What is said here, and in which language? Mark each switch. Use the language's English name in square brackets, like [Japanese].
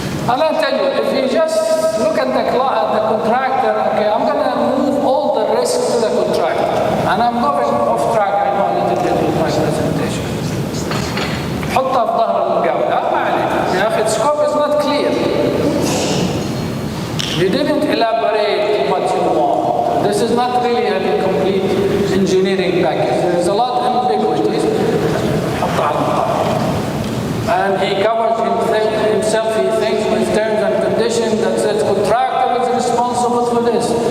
[English] And I tell you, if you just look at the contractor, okay, I'm going to move all the risks to the contractor. And I'm going off track, I know a little bit with my presentation. [Arabic] حطها في ظهر الجولة، ما عليك. يا أخي, [English] the scope is not clear. You didn't elaborate what you want. This is not really a complete engineering package. There's a lot of ambiguities. [Arabic] حطها على الظهر. [English] And he covers himself, he thinks, with terms and conditions that says contractor is responsible for this.